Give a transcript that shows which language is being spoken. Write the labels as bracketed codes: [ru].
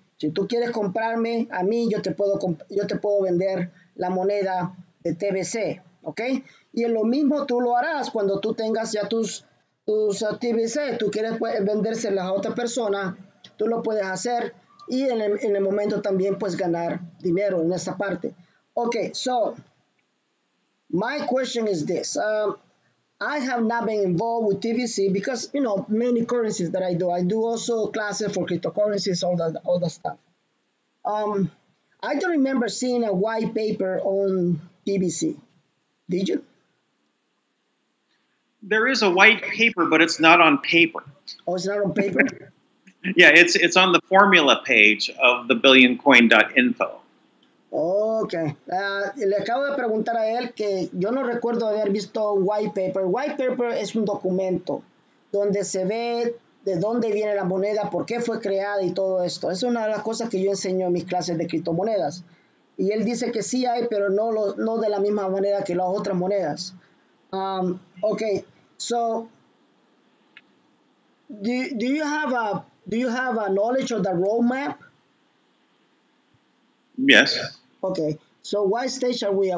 [es] Si tú quieres comprarme a mí, yo te puedo vender la moneda de TBC, ¿ok? Y en lo mismo tú lo harás cuando tú tengas ya tus TBC, tú quieres vendérselas a otra persona, tú lo puedes hacer y en el momento también puedes ganar dinero en esa parte. [en] Okay, so my question is this. I have not been involved with TBC because, many currencies that I do also classes for cryptocurrencies, all that stuff. I don't remember seeing a white paper on TBC. Did you? There is a white paper, but it's not on paper. Oh, it's not on paper? Yeah, it's on the formula page of the billioncoin.info. Okay. [es] Le acabo de preguntar a él que yo no recuerdo haber visto un white paper. White paper es un documento donde se ve de dónde viene la moneda, por qué fue creada y todo esto. Es una de las cosas que yo enseño en mis clases de criptomonedas. Y él dice que sí hay, pero no de la misma manera que las otras monedas. [en] Okay, so do you have a knowledge of the roadmap? Yes. Okay, so what stage are we at?